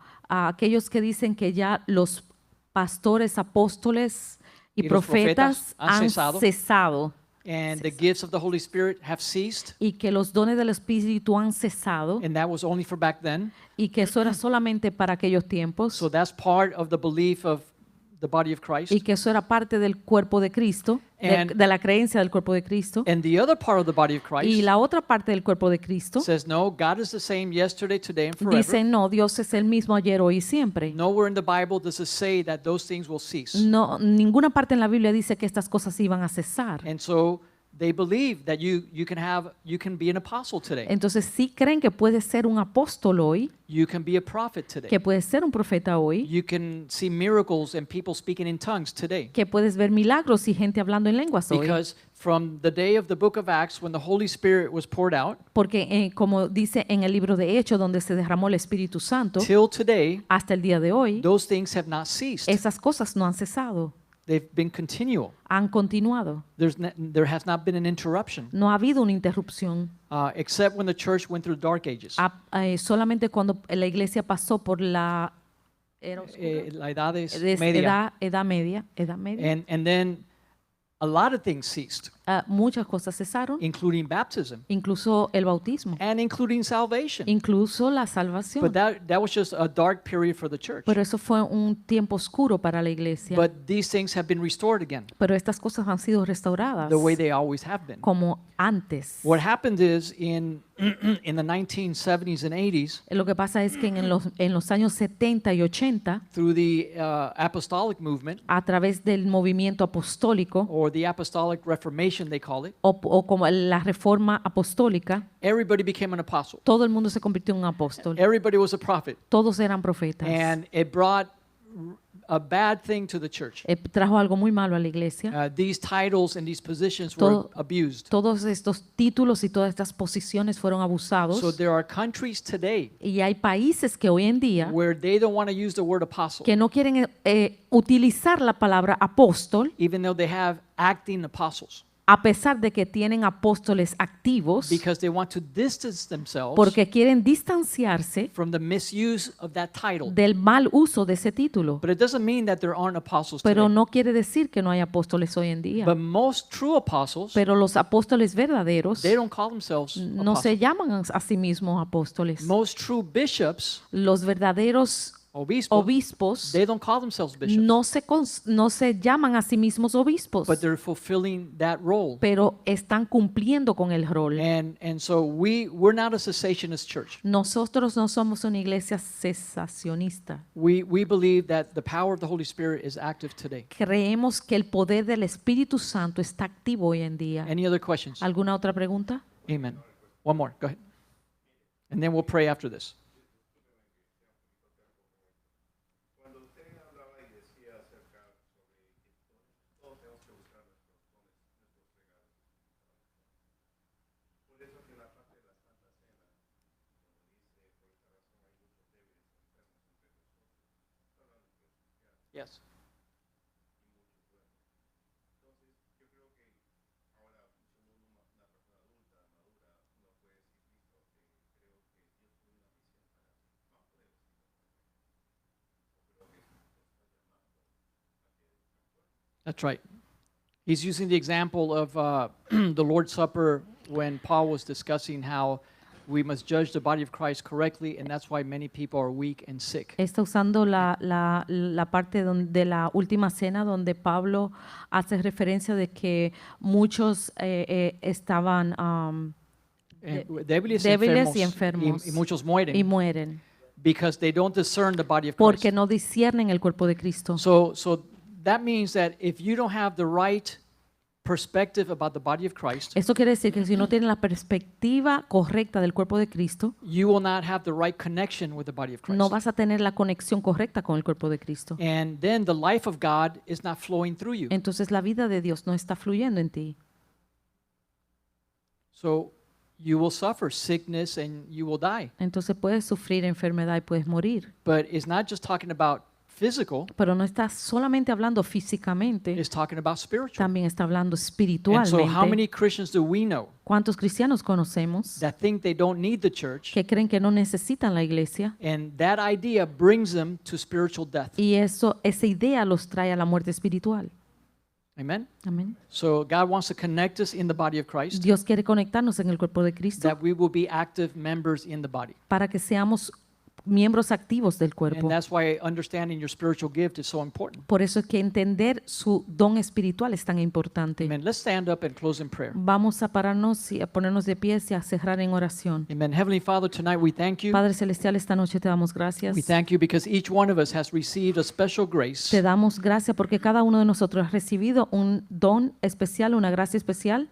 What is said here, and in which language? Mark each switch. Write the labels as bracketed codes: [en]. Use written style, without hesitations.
[es] A aquellos que dicen que ya los pastores, apóstoles y Y los profetas profetas han han cesado. cesado [en] And the gifts of the Holy Spirit have ceased, [es] y que los dones del Espíritu han cesado [en] and that was only for back then. [es] y que eso era solamente para aquellos tiempos [en] So that's part of the belief of the body of Christ. [es] y que eso era parte del cuerpo de Cristo, [en] And- [es] de la creencia del cuerpo de Cristo. [en] And the other part of the body of [es] Y [en] Christ [es] la otra parte del cuerpo de Cristo [en] says, no, God is the same yesterday, today, and forever. [es] dice, no, Dios es el mismo ayer, hoy y siempre. [en] Nowhere in the Bible does it say that those things will cease. [es] No, ninguna parte en la Biblia dice que estas cosas iban a cesar. [en] And so they believe that you can be an apostle today. [es] Entonces sí creen que puedes ser un apóstol hoy, [en] You can be a prophet today. [es] que puedes ser un profeta hoy, [en] You can see miracles and people speaking in tongues today. [es] que puedes ver milagros y gente hablando en lenguas hoy. [en] Because from the day of the book of Acts, when the Holy Spirit was poured out, [es] Porque como dice en el libro de Hechos, donde se derramó el Espíritu Santo, [en] till today, [es] hasta el día de hoy, [en] those things have not ceased. [es] esas cosas no han cesado, [en] They've been continual. [es] han continuado. [en] There has not been an interruption, [es] No ha habido una interrupción, [en] except when the church went through the dark ages. [es] solamente cuando la iglesia pasó por la era oscura, La edad es es media. edad media. [en] And then a lot of things ceased, [es] Muchas cosas cesaron, [en] including baptism [es] incluso el bautismo, [en] and including salvation. [es] incluso la [en] But [es] salvación. [en] that was just a dark period for the church. [es] Pero eso fue un tiempo oscuro para la iglesia. [en] But these things have been restored again, [es] Pero estas cosas han sido restauradas [en] the way they always have been. [es] como antes. [en] What happened is in the 1970s and 80s, [es] Lo que pasa es que en los años 70 y 80, [en] through the apostolic movement, [es] a través del movimiento apostólico, [en] or the apostolic reformation they call it, [es] o como la reforma apostólica, [en] everybody became an apostle. [es] todo el mundo se convirtió en un apóstol. [en] Everybody was a prophet. [es] Todos eran profetas. [en] And it brought a bad thing to the church. [es] Trajo algo muy malo a la iglesia. [en] These titles and these positions were [es] Todo- [en] abused. [es] Todos estos títulos y todas estas posiciones fueron abusados. [en] So there are countries today [es] Y hay países que hoy en día [en] where they don't want to use the word apostle, [es] que no quieren utilizar la palabra apóstol, [en] even though they have acting apostles, [es] a pesar de que tienen apóstoles activos, [en] because they want to distance themselves [es] porque quieren distanciarse [en] from the misuse of that title. [es] del mal uso de ese título. [en] But it doesn't mean that there aren't apostles [es] Pero [en] today. [es] no quiere decir que no hay apóstoles hoy en día. [en] But most true apostles, [es] Pero los apóstoles verdaderos [en] they don't call themselves [es] no [en] apostles. [es] se llaman a sí mismos apóstoles. [en] Most true bishops, [es] Los verdaderos obispos, obispos [en] they don't call themselves bishops, [es] no se llaman a sí mismos obispos, [en] but they're fulfilling that role. [es] pero están cumpliendo con el rol. [en] And so we're not a cessationist church. [es] Nosotros no somos una iglesia cesacionista. [en] We believe that the power of the Holy Spirit is active today. [es] Creemos que el poder del Espíritu Santo está activo hoy en día. [en] Any other questions? [es] ¿Alguna otra pregunta? [en] Amen. One more. Go ahead. And then we'll pray after this. Yes. That's right. He's using the example of the Lord's Supper when Paul was discussing how we must judge the body of Christ correctly, and that's why many people are weak and sick. [es] Está usando la parte de la última cena donde Pablo hace referencia de que muchos estaban Débiles débiles y enfermos, enfermos y muchos y mueren mueren [en] because they don't discern the body of [es] porque [en] Christ. [es] no disciernen el cuerpo de Cristo. [en] So that means that if you don't have the right perspective about the body of Christ, [es] Esto quiere decir que si no tienen la perspectiva correcta del cuerpo de Cristo, [en] you will not have the right connection with the body of Christ. [es] no vas a tener la conexión correcta con el cuerpo de Cristo. [en] And then the life of God is not flowing through you. [es] Entonces la vida de Dios no está fluyendo en ti. [en] So you will suffer sickness and you will die. [es] Entonces puedes sufrir enfermedad y puedes morir. [en] But it's not just talking about physical, [es] Pero no está solamente hablando físicamente, [en] it's talking about spiritual. [es] también está hablando [en] And so how [es] espiritualmente. [en] many Christians do we know [es] ¿Cuántos cristianos conocemos [en] that think they don't need the church, [es] que creen que no necesitan la iglesia? [en] and that idea brings them to spiritual death? [es] Y esa idea los trae a la muerte espiritual. [en] Amen? [es] Amén. [en] So God wants to connect us in the body of Christ, [es] Dios quiere conectarnos en el cuerpo de Cristo [en] that we will be active members in the body. [es] para que seamos miembros activos del cuerpo. [en] And that's why understanding your spiritual gift is so important. [es] Por eso es que entender su don espiritual es tan importante. [en] Amen. Let's stand up and close in prayer. [es] Vamos a pararnos y a ponernos de pies y a cerrar en oración. [en] Amen. Heavenly Father, tonight we thank you. [es] Padre Celestial, esta noche te damos gracias. [en] We thank you because each one of us has received a special grace [es] Te damos gracias porque cada uno de nosotros ha recibido un don especial, una gracia especial,